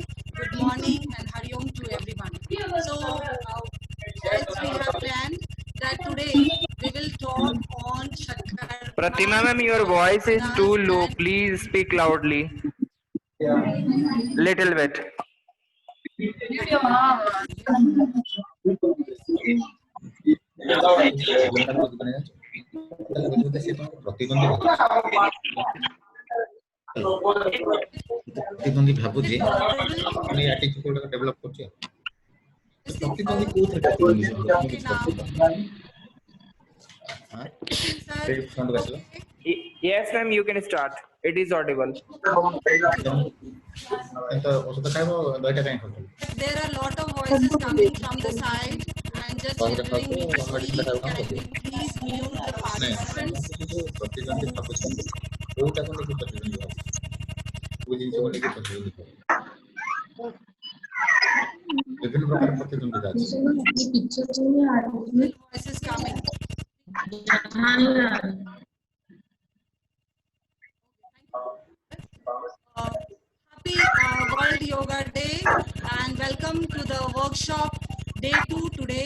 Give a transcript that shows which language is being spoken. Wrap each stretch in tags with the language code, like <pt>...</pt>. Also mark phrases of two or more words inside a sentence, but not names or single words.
<en>Good morning and Hari Om to everyone. So, as we have planned that today we will talk on Shatkar. Pratima, ma'am, your voice is too low. Please speak loudly. Little bit.</en> <or>ପ୍ରତିଦ୍ୱନ୍ଦ୍ୱୀ ଭାବୁଛି ପୁଣି</or> <en>attitude develop</en> <or>କରୁଛି ପ୍ରତିଦ୍ୱନ୍ଦ୍ୱୀ କୋଉଥିରେ</or> <en>Yes, ma'am, you can start. It is audible. There are a lot of voices coming from the side and just telling me to speak. Can you please mute the participants?</en> <or>ପ୍ରତିଦ୍ୱନ୍ଦ୍ୱୀ ଭାବୁଛନ୍ତି କୋଉଟାକୁ ନେଇକି ପ୍ରତିଦ୍ୱନ୍ଦ୍ୱୀ ଭାବୁଛି କୋଉ ଜିନିଷକୁ ନେଇକି ପ୍ରତିଦ୍ୱନ୍ଦ୍ୱୀ ବିଭିନ୍ନ ପ୍ରକାର ପ୍ରତିଦ୍ୱନ୍ଦ୍ୱିତା ଅଛି</or> <en>Voices coming. Happy World Yoga Day and welcome to the workshop day 2 today.</en>